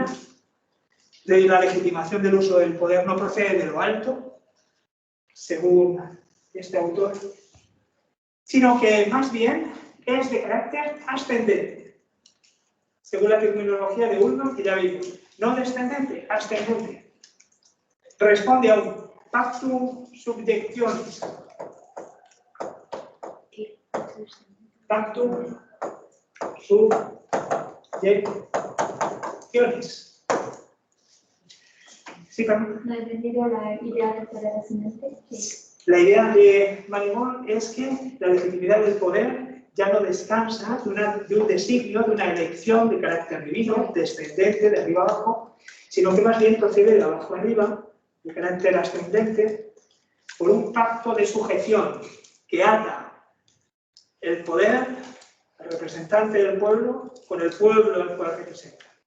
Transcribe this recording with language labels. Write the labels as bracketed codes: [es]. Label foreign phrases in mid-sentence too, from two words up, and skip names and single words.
[es] La legitimación del uso del poder no procede de lo alto, según este autor, sino que más bien es de carácter ascendente, según la terminología de Ullmann, que ya vimos, no descendente, ascendente. Responde a un [la] pactum subjectionis. Pactum subjectionis. [es] Sí, perdón. ¿No he entendido la idea del poder ascendente? Sí. La idea de Manegol es que la legitimidad del poder ya no descansa de un designio, de una elección de carácter divino, descendente, de arriba abajo, sino que más bien procede de abajo arriba, de carácter ascendente, por un pacto de sujeción que ata el poder, el representante del pueblo, con el pueblo al cual representa.